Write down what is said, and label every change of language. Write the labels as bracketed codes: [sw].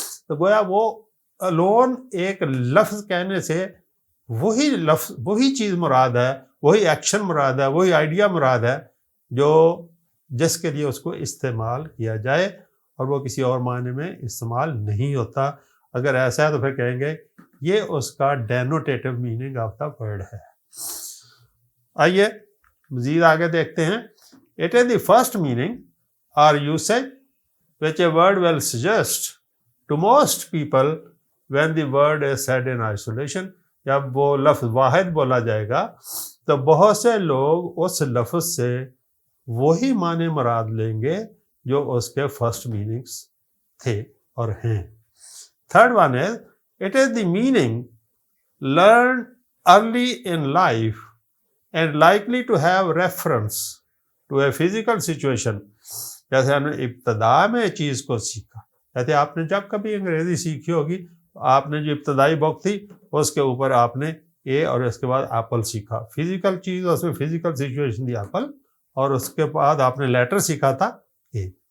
[ur] تو گویا وہ الون ایک لفظ کہنے سے وہی لفظ، وہی چیز مراد ہے، وہی ایکشن مراد ہے، وہی آئیڈیا مراد ہے جو جس کے لیے اس کو استعمال کیا جائے، اور وہ کسی اور معنی میں استعمال نہیں ہوتا. اگر ایسا ہے تو پھر کہیں گے یہ اس کا [en] denotative meaning of the word [ur] ہے. آئیے مزید آگے دیکھتے ہیں. [en] It is the first meaning اور usage which a word will suggest to most people when the word is said in isolation. [ur] جب وہ لفظ واحد بولا جائے گا تو بہت سے لوگ اس لفظ سے وہی معنی مراد لیں گے جو اس کے فرسٹ میننگز تھے اور ہیں. [en] Third one is it is the meaning learned early in life and likely to have reference to a physical situation. [ur] جیسے ہم نے ابتدا میں چیز کو سیکھا، جیسے آپ نے جب کبھی انگریزی سیکھی ہوگی، آپ نے جو ابتدائی بک تھی اس کے اوپر آپ نے اے اور اس کے بعد ایپل سیکھا. فزیکل چیز، اس میں فزیکل سچویشن تھی ایپل، اور اس کے بعد آپ نے لیٹر سیکھا تھا اے.